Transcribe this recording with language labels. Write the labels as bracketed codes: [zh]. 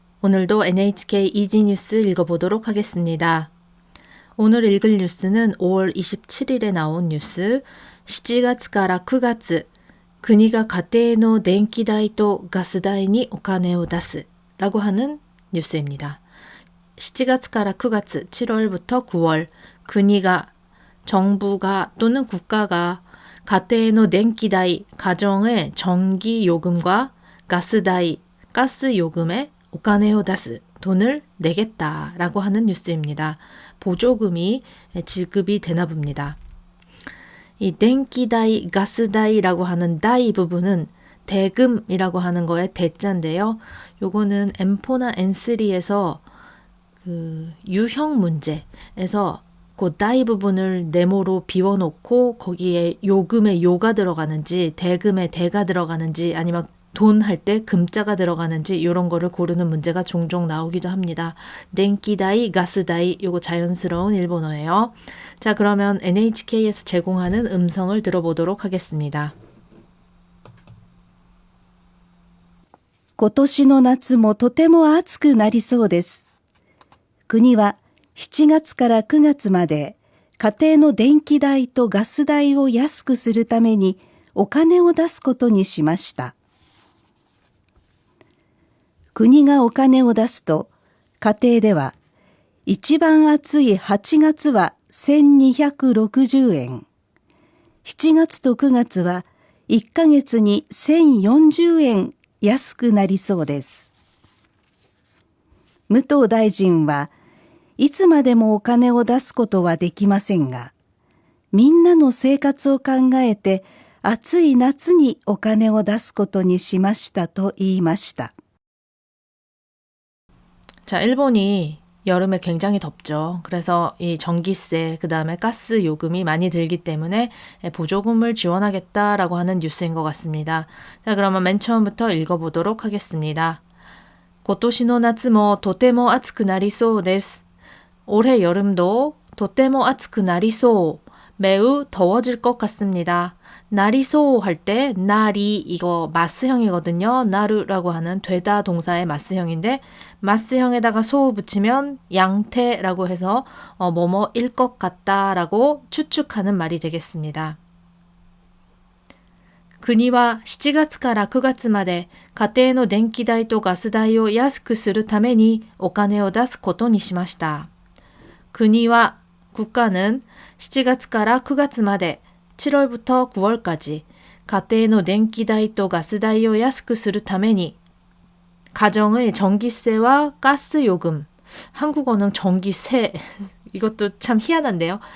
[ko] 오늘도 NHK 이지뉴스 읽어보도록 하겠습니다. 오늘 읽을 뉴스는 5월 27일에 나온 뉴스 [ja] 7月から 9月 国が家庭の電気代とガス代にお金を出す [ko] 라고 하는 뉴스입니다. [ja] 7月から 9月 [ko] 7월부터 9월 국가 정부가 또는 국가가 가테의 덴키다이 가정의 전기 요금과 가스다이 가스 요금에 [ja] 오카네오 다스 [ko] 돈을 내겠다라고 하는 뉴스입니다. 보조금이 지급이 되나 봅니다. 이 덴키다이 가스다이라고 하는 다이 부분은 대금이라고 하는 거의 대자인데요. 요거는 M4나 N3에서 그 유형 문제에서 그 다이 부분을 네모로 비워놓고 거기에 요금에 요가 들어가는지 대금에 대가 들어가는지 아니면 돈 할 때 금자가 들어가는지 이런 거를 고르는 문제가 종종 나오기도 합니다. 덴키다이, 가스다이 요거 자연스러운 일본어예요. 자, 그러면 NHK에서 제공하는 음성을 들어보도록 하겠습니다. [ja] 今年の夏もとても暑くなりそうです。国は7月から9月まで家庭の電気代とガス代を安くするためにお金を出すことにしました。国がお金を出すと家庭では一番暑い8月は1260円、7月と9月は1ヶ月に1040円安くなりそうです。武藤大臣はいつまでもお金を出すことはできませんが、みんなの生活を考えて暑い夏にお金を出すことにしましたと言いました。 [ko] 자, 일본이 여름에 굉장히 덥죠. 그래서 이 전기세, 그 다음에 가스 요금이 많이 들기 때문에 보조금을 지원하겠다라고 하는 뉴스인 것 같습니다. 자, 그러면 맨 처음부터 읽어보도록 하겠습니다. [ja] 今年の夏もとても暑くなりそうです. [ko] 올해 여름도 [ja] とても暑くなりそう. [ko] 매우 더워질 것 같습니다. 나리소 할 때 나리 이거 마스형이거든요. 나루라고 하는 되다 동사의 마스형인데 마스형에다가 소 붙이면 양태라고 해서 뭐뭐일 것 같다라고 추측하는 말이 되겠습니다. [ja] 国は7月から9月まで家庭の電気代とガス代を安くするためにお金を出すことにしました. [ko] 국가 국가는 [ja] 7月から9月まで [ko] 7월부터 9월까지 가테의 덴키다이 또 가스다이를 [ja] 安くするために [ko] 가정의 전기세와 가스 요금, 한국어는 전기세, 이것도 참 희한한데요.